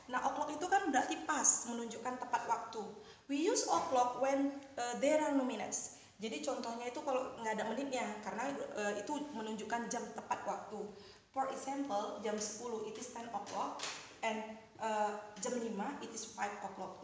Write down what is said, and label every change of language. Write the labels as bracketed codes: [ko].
[id] Nah, o'clock itu kan berarti pas, menunjukkan tepat waktu. [en] We use o'clock when there are no minutes. [id] Jadi contohnya itu kalau nggak ada menitnya, karena itu menunjukkan jam tepat waktu. [en] For example, jam 10 it is 10 o'clock and jam 5 it is 5 o'clock.